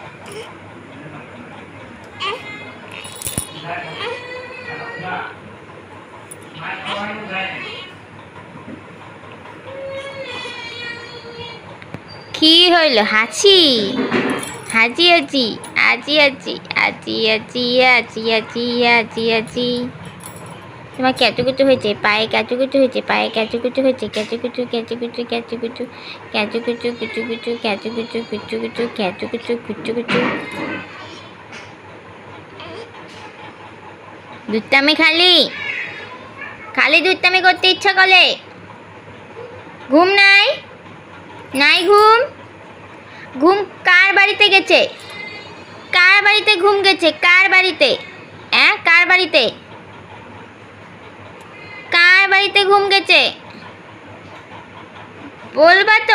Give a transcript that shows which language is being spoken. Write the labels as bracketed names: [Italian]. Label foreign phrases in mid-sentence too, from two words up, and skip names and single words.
[Bangla] কি হইল? হাসি হাজি আজি আজি আজি আজি আজি আজি আজি আজি আজি। তোমার ক্যাচুকুচু হয়েছে, পায়ে ক্যাচুকুচু হয়েছে, পায়ে ক্যাচুকুচু হয়েছে, ক্যাচুকুচু ক্যাচুকুচু ক্যাচুকুচু ক্যাচুকুচু কুচুকুচু ক্যাচুকুচু কুচুকুচু ক্যাচুকুচু কুচুকুচু। দুধটামি খালি খালি দুধটামি করতে ইচ্ছা করে। ঘুম নাই? নাই ঘুম? ঘুম কার বাড়িতে গেছে? কার বাড়িতে ঘুম গেছে? কার বাড়িতে? হ্যাঁ কার বাড়িতে? কার বাড়িতে ঘুম গেছে বলবা তো?